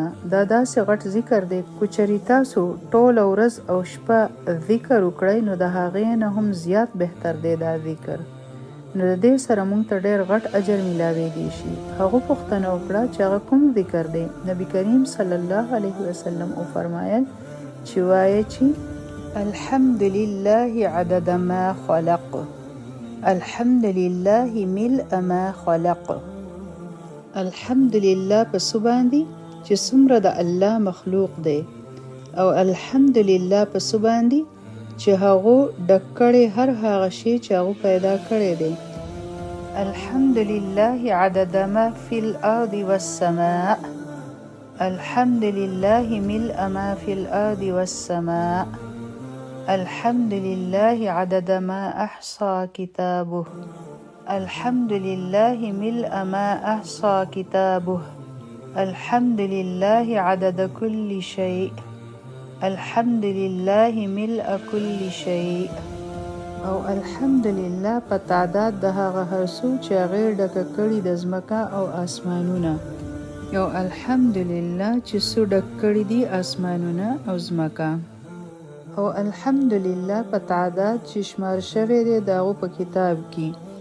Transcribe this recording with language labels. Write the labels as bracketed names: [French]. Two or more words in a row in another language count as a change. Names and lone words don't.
[Pashto] دا داسې غټ ذکر دی که چېرې تاسو ټوله ورځ او شپه ذکر وکړئ نو د هغې نه هم زیات بهتر دی دا ذکر. نو د دې سره موږ ته ډېر غټ اجر میلاویږي شي. هغه پوښتنه وکړه چې هغه کوم ذکر دی؟ نبی کریم [Arabic] صلی الله علیه وسلم [Pashto] وفرمایل چې وایه چې [Arabic] الحمد لله عدد ما خلق، [Pashto] الحمد لله ملء ما خلق. [Arabic] الحمد لله [Pashto] په څه باندې چې څومره د الله مخلوق دی، او [Arabic] الحمد لله [Pashto] په څه باندې چې هغه ډک کړی هر هغه شی چې هغه پیدا کړی دی. [Arabic] الحمد لله عدد ما فی الارض والسماء، الحمد لله ملء ما فی الارض والسماء، الحمد لله عدد ما احصى كتابه، الحمد لله ملء ما احصى كتابه، الحمد لله عدد كل شيء، الحمد لله ملء كل شيء. [Pashto] او [Arabic] الحمد لله [Pashto] په تعداد د هغه هر څه چې هغې ډکه کړي د ځمکه او اسمانونه. یو [Arabic] الحمد لله [Pashto] چې څه ډک کړي دي اسمانونه او ځمکه. او [Arabic] الحمد لله [Pashto] په تعداد چې شمار شوی دی د هغو په کتاب کې.